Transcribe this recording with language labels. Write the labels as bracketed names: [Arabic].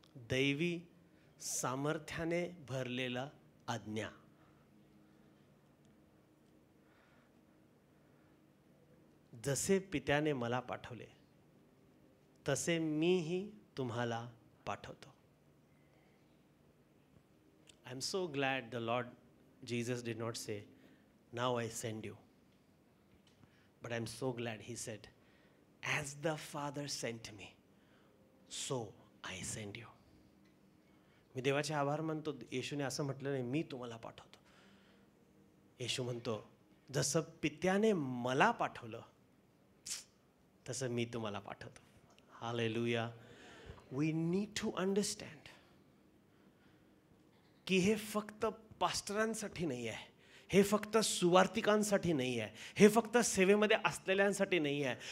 [Marathi] दैवी सामर्थ्याने भरलेला आज्ञा. जसे पित्याने मला पाठवले तसे मीही तुम्हाला पाठवतो. [English] I am so glad the Lord Jesus did not say, now I send you. But I am so glad he said, as the Father sent me, so I send you. [Marathi] मी देवाचे आभार मानतो. येशूने असं म्हटलं नाही मी तुम्हाला पाठवतो. येशू म्हणतो जसं पित्याने मला पाठवलं तसं मी तुम्हाला पाठवतो. Hallelujah. [English] we need to understand [Marathi] की हे फक्त पास्टरांसाठी नाही आहे, हे फक्त सुवार्तिकांसाठी नाही आहे, हे फक्त सेवेमध्ये असलेल्यांसाठी नाही आहे.